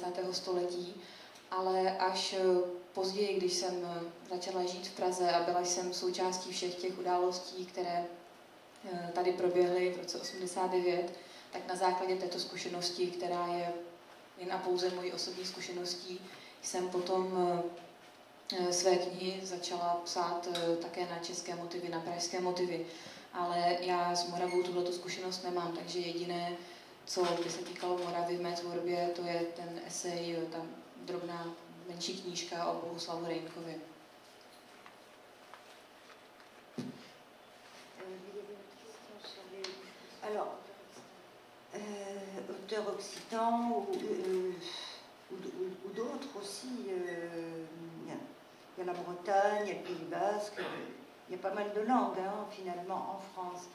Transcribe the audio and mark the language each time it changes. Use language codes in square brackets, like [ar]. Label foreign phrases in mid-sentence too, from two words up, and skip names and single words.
[cs] století, ale až později, když jsem začala žít v Praze a byla jsem součástí všech těch událostí, které tady proběhly v roce 89, tak na základě této zkušenosti, která je jen a pouze mojí osobní zkušeností, jsem potom své knihy začala psát také na české motivy, na pražské motivy. Ale já s Moravou tuhletu zkušenost nemám, takže jediné, co by se týkalo Moravy v mé tvorbě, to je ten esej, ta drobná menší knížka o Bohuslavu Rejnkovi. [fr] Alors, auteurs occitans ou d'autres aussi, il y a la Bretagne, il y a le Pays Basque, il y a pas mal de langues hein, finalement en France.